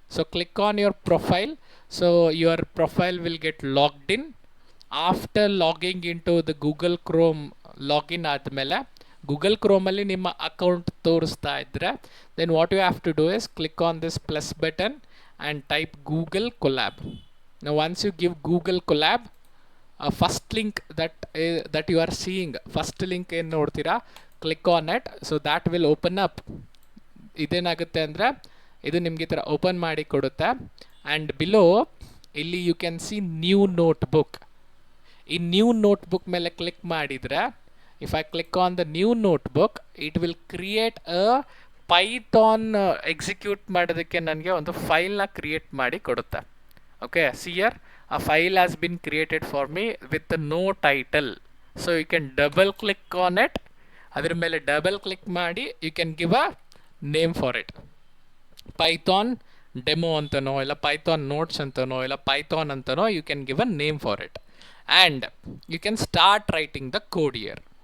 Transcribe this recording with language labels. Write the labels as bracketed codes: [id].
[en] So click on your profile. So your profile will get logged in. After logging in to the Google Chrome, [kn] login ಆದಮೇಲೆ Google ಕ್ರೋಮಲ್ಲಿ ನಿಮ್ಮ account ತೋರಿಸ್ತಾ ಇದ್ದರೆ, [en] Then what you have to do is click on this plus button and type Google Colab. Now once you give Google Colab, first link that you are seeing, first link [kn] ಏನು ನೋಡ್ತೀರಾ, [en] click on it. So that will open up. [kn] ಇದೇನಾಗುತ್ತೆ ಅಂದರೆ ಇದು ನಿಮಗೆ ಈ ಥರ open ಮಾಡಿ ಕೊಡುತ್ತೆ. [en] And below ಇಲ್ಲಿ you can see new notebook. [kn] ಈ ನ್ಯೂ ನೋಟ್ಬುಕ್ ಮೇಲೆ ಕ್ಲಿಕ್ ಮಾಡಿದರೆ, [en] if I click on the new notebook, it will create a Python [kn] execute ಮಾಡೋದಕ್ಕೆ ನನಗೆ ಒಂದು ಫೈಲ್ನ ಕ್ರಿಯೇಟ್ ಮಾಡಿ ಕೊಡುತ್ತೆ. [en] Okay, see here, a file has been created for me with no title. So you can double click on it. [kn] ಅದ್ರ ಮೇಲೆ double click ಮಾಡಿ [en] You can give a name for it. [kn] Python demo ಅಂತನೋ ಇಲ್ಲ Python notes ಅಂತನೋ ಇಲ್ಲ Python ಅಂತನೋ [en] You can give a name for it and you can start writing the code here.